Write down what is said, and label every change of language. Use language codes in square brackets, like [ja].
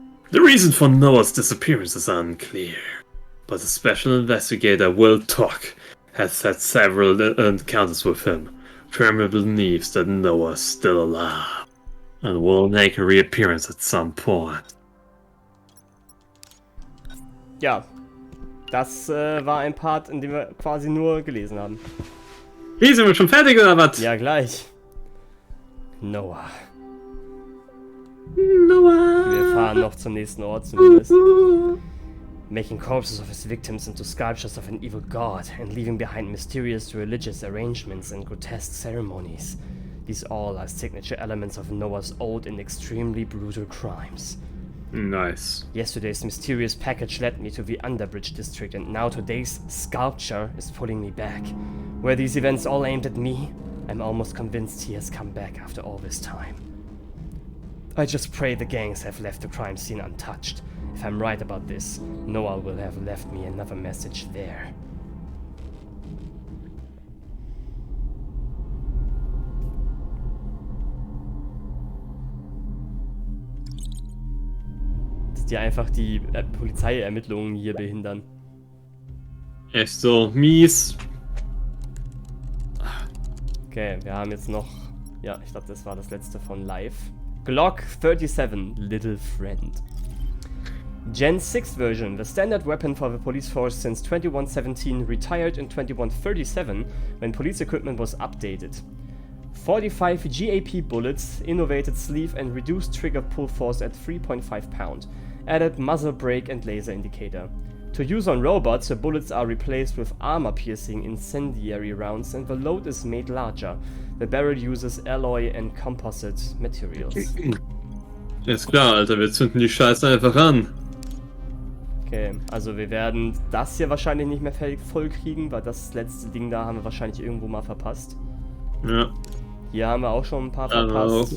[en] The reason for Noah's disappearance is unclear, but a special investigator, Will Tuck, has had several encounters with him, firmly believes that Noah is still alive, and will make a reappearance at some point. [de] Ja, das war ein Part, in dem wir quasi nur gelesen haben. Wie, sind wir schon fertig oder was? Ja, gleich. Noah. Wir fahren noch zum nächsten Ort zumindest. [en] Making corpses of his victims into sculptures of an evil god and leaving behind mysterious religious arrangements and grotesque ceremonies. These all are signature elements of Noah's old and extremely brutal crimes. Nice. Yesterday's mysterious package led me to the Underbridge district, and now today's sculpture is pulling me back. Were these events all aimed at me? I'm almost convinced he has come back after all this time. I just pray the gangs have left the crime scene untouched. If I'm right about this, Noah will have left me another message there. [de] Die einfach die Polizeiermittlungen hier behindern. Echt so mies. Okay, wir haben jetzt noch... Ja, ich glaube, das war das letzte von Live. [en] Glock 37, Little Friend. Gen 6 version, the standard weapon for the police force since 2117, retired in 2137 when police equipment was updated. 45 GAP bullets, innovated sleeve and reduced trigger pull force at 3.5 pound. Added muzzle brake and laser indicator. To use on robots, the bullets are replaced with armor-piercing incendiary rounds and the load is made larger. The barrel uses alloy and composite materials. [de] Ist klar, Alter, wir zünden die Scheiße einfach an. Okay, also wir werden das hier wahrscheinlich nicht mehr voll kriegen, weil das letzte Ding da haben wir wahrscheinlich irgendwo mal verpasst. Ja. Hier haben wir auch schon ein paar verpasst.